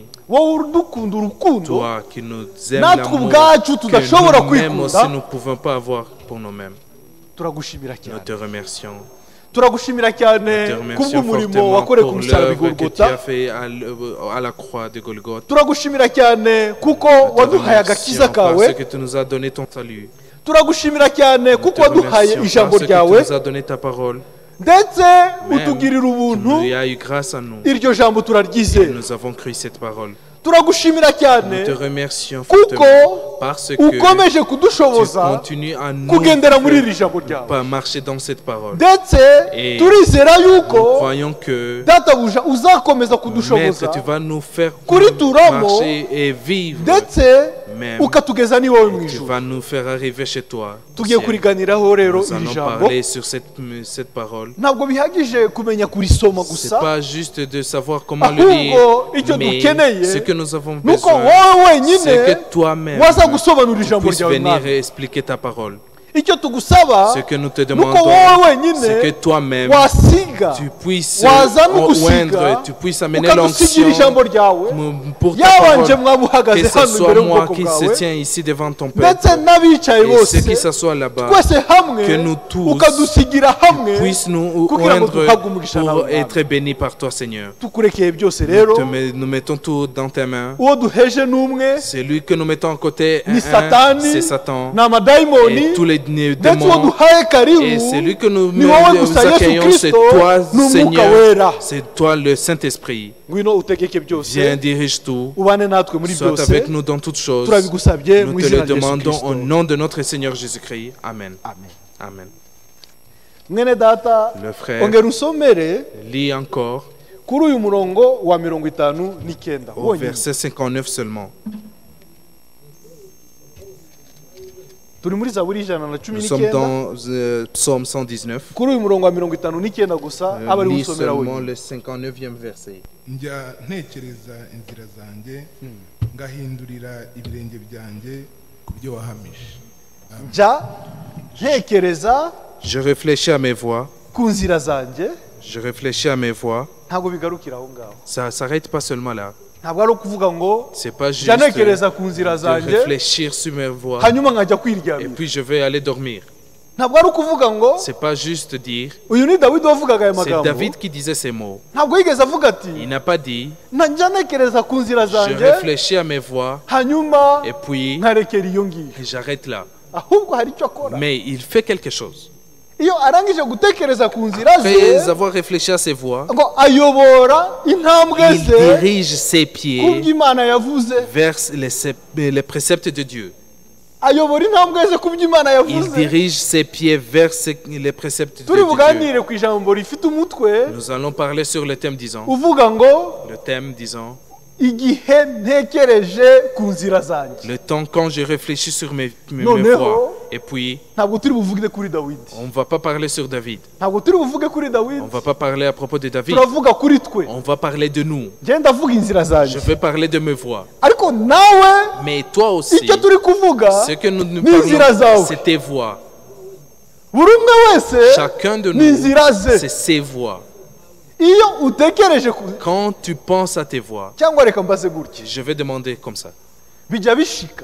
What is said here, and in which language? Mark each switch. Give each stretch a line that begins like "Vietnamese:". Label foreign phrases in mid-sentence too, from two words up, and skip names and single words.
Kinyarwanda: wowe udukunda urukundo
French: toi qui nous aimes,
Kinyarwanda: natwe
French: l'amour
Kinyarwanda: ubwacu
French: que
Kinyarwanda: tudashobora
French: nous-mêmes aussi
Kinyarwanda: kwikunda
French: nous ne pouvons pas avoir pour nous-mêmes.
Kinyarwanda: turagushimira
French: Nous
Kinyarwanda: cyane
French: te remercions.
Kinyarwanda: turagushimira
French: Nous te
Kinyarwanda: cyane
French: remercions
Kinyarwanda: kubw'umurimo
French: fortement
Kinyarwanda: wakorewe ku
French: pour
Kinyarwanda: musaraba i
French: l'œuvre que tu Golgotha as fait à la croix de Golgotha.
Kinyarwanda: turagushimira cyane kuko
French: Nous te
Kinyarwanda: waduhaye agakiza
French: remercions parce
Kinyarwanda: kawe
French: que tu nous as donné ton salut.
Kinyarwanda: turagushimira cyane
French: Nous
Kinyarwanda: kuko
French: te
Kinyarwanda: waduhaye
French: remercions
Kinyarwanda: ijambo
French: parce que tu
Kinyarwanda: ryawe
French: nous as donné ta parole.
Kinyarwanda: ndetse
French: Même
Kinyarwanda: utugirira ubuntu
French: il y a eu grâce à nous.
Kinyarwanda: iryo jambo
French: Et
Kinyarwanda: turaryizera
French: nous avons cru cette parole.
Kinyarwanda: turagushimira cyane
French: Nous te remercions
Kinyarwanda: kuko
French: fortement parce que
Kinyarwanda: ukomeje
French: tu
Kinyarwanda: kudushoboza
French: continues à nous
Kinyarwanda: kugendera muri iri jambo ryawe
French: pas marcher dans cette parole.
Kinyarwanda: ndetse
French: Et
Kinyarwanda: turizera
French: Nous
Kinyarwanda: yuko
French: croyons que
Kinyarwanda: databuja uzakomeza
French: Maître,
Kinyarwanda: kudushoboza
French: tu vas nous faire
Kinyarwanda: kurituramo
French: marcher et vivre.
Kinyarwanda: ndetse
French: Même
Kinyarwanda: ukatugeza n'iwowe mu
French: tu
Kinyarwanda: ijuru
French: vas nous faire arriver chez toi. au
Kinyarwanda: tugiye
French: ciel.
Kinyarwanda: kuriganiraho rero
French: Nous
Kinyarwanda: iri
French: allons
Kinyarwanda: jambo
French: parler sur cette parole.
Kinyarwanda: ntabwo bihagije kumenya kurisoma
French: C'est
Kinyarwanda: gusa
French: pas juste de savoir comment le
Kinyarwanda: ahubwo icyo
French: lire, mais
Kinyarwanda: dukeneye
French: ce que nous avons
Kinyarwanda: nuko
French: besoin,
Kinyarwanda: wowe wenyine
French: c'est que toi-même
Kinyarwanda: waza gusobanura
French: tu
Kinyarwanda: ijambo
French: puisses
Kinyarwanda: ryawe
French: venir
Kinyarwanda: mwami
French: et expliquer ta parole.
Kinyarwanda: icyo tugusaba
French: Ce que nous te
Kinyarwanda: nuko
French: demandons,
Kinyarwanda: wowe wenyine
French: c'est que toi-même,
Kinyarwanda: wasiga
French: tu puisses
Kinyarwanda: wazana ugusiga
French: oindre, tu puisses amener
Kinyarwanda: ukadusigira
French: l'onction
Kinyarwanda: ijambo ryawe
French: pour ta
Kinyarwanda: yabanje
French: parole.
Kinyarwanda: mwaba uhagaze
French: Que ce
Kinyarwanda: hano
French: soit
Kinyarwanda: imbere
French: moi
Kinyarwanda: y'ubwoko
French: qui se
Kinyarwanda: bwawe
French: tiens ici devant ton
Kinyarwanda: ndetse
French: peuple
Kinyarwanda: n'abicaye
French: et
Kinyarwanda: bose
French: ceux qui s'assoient là-bas,
Kinyarwanda: twese hamwe
French: que nous tous
Kinyarwanda: ukadusigira hamwe
French: puissent nous
Kinyarwanda: kugira ngo
French: oindre
Kinyarwanda: duhabwe umugisha nawe
French: pour être bénis par toi, Seigneur.
Kinyarwanda: tukurekeye byose rero
French: Nous mettons tout dans tes mains.
Kinyarwanda: uwo duheje n'umwe
French: Celui que nous mettons à côté,
Kinyarwanda: ni satani
French: c'est Satan.
Kinyarwanda: ni amadayimoni
French: Et tous les
Kinyarwanda: ndetse uwo
French: démons.
Kinyarwanda: duhaye karibu
French: Et celui que nous
Kinyarwanda: ni wowe gusa yesu
French: accueillons, c'est kirisito toi,
Kinyarwanda: n'umwuka
French: Seigneur.
Kinyarwanda: wera
French: C'est toi, le Saint-Esprit.
Kinyarwanda: ngwino utegeke byose
French: Viens, dirige tout.
Kinyarwanda: ubane natwe muri
French: Sois
Kinyarwanda: byose
French: avec nous dans toutes choses.
Kinyarwanda: turabigusabye
French: Nous
Kinyarwanda: mu
French: te
Kinyarwanda: izina
French: le
Kinyarwanda: rya yesu
French: demandons kirisito au nom de notre Seigneur Jésus-Christ. Amen. amen Amen.
Kinyarwanda: mwene data
French: Le frère
Kinyarwanda: ongera usomere
French: lit encore
Kinyarwanda: kuri uyu murongo wa 59
French: au verset 59 seulement.
Kinyarwanda: turi muri zaburi ijana na cumi
French: Nous sommes
Kinyarwanda: n'icyenda
French: dans Psaume 119.
Kinyarwanda: kuri uyu murongo wa 59 gusa aba ari
French: Lis
Kinyarwanda: usomera
French: seulement
Kinyarwanda: wenyine
French: le 59e verset.
Kinyarwanda: njya ntekereza inzira zanjye ngahindurira ibirenge byanjye ku byo wahamije. jya ntekereza
French: Je réfléchis à mes voies.
Kinyarwanda: ku nzira zanjye
French: Je réfléchis à mes voies.
Kinyarwanda: ntabwo bigarukira aho ngaho
French: Ça ne s'arrête pas seulement là.
Kinyarwanda: ntabwo ari ukuvuga ngo
French: C'est pas juste
Kinyarwanda: jya ntekereza ku nzira
French: de
Kinyarwanda: zanjye
French: réfléchir sur mes voies
Kinyarwanda: hanyuma nkajya
French: et
Kinyarwanda: kwiryamira
French: puis je vais aller dormir.
Kinyarwanda: ntabwo ari ukuvuga ngo
French: C'est pas juste dire.
Kinyarwanda: uyu ni dawidi wavugaga aya
French: C'est
Kinyarwanda: magambo
French: David qui disait ces mots.
Kinyarwanda: ntabwo yigeze avuga ati
French: Il n'a pas dit
Kinyarwanda: njya ntekereza ku nzira
French: je
Kinyarwanda: zanjye
French: réfléchis à mes voies
Kinyarwanda: hanyuma
French: et puis
Kinyarwanda: nkarekera iyo ngiyo
French: j'arrête là.
Kinyarwanda: ahubwo hari icyo akora
French: Mais il fait quelque chose.
Kinyarwanda: iyo arangije gutekereza ku nzira ze
French: Après avoir réfléchi à ses voies,
Kinyarwanda: ngo ayobora intambwe
French: il
Kinyarwanda: ze
French: dirige ses
Kinyarwanda: ku
French: pieds
Kinyarwanda: by'imana yavuze
French: vers les préceptes de Dieu.
Kinyarwanda: ayobora intambwe ze ku by'imana
French: Il
Kinyarwanda: yavuze
French: dirige ses pieds vers les préceptes de
Kinyarwanda: turi
French: Dieu.
Kinyarwanda: buganire ku ijambo rifite umutwe
French: Nous allons parler sur le thème disant,
Kinyarwanda: uvuga ngo
French: le thème disant,
Kinyarwanda: igihe ntekereje ku nzira zanjye
French: le temps quand je réfléchis sur mes
Kinyarwanda: Noneho,
French: voies. Et puis,
Kinyarwanda: ntabwo turi buvuge kuri dawidi
French: on ne va pas parler sur David.
Kinyarwanda: ntabwo turi buvuge kuri dawidi
French: On ne va pas parler à propos de David.
Kinyarwanda: turavuga kuri twe
French: On va parler de nous.
Kinyarwanda: ngenda avuga inzira
French: Je
Kinyarwanda: zanjye
French: vais parler de mes voies.
Kinyarwanda: ariko nawe
French: Mais toi aussi,
Kinyarwanda: icyo turi kuvuga
French: ce que nous
Kinyarwanda: n'inzira
French: parlons,
Kinyarwanda: zawe
French: c'est tes voies.
Kinyarwanda: buri umwe wese
French: Chacun de nous,
Kinyarwanda: n'inzira ze
French: c'est ses voies.
Kinyarwanda: iyo utekereje ku
French: Quand tu penses à tes voies,
Kinyarwanda: cyangwa reka mbaze gutya
French: je vais demander comme ça.
Kinyarwanda: bijya bishika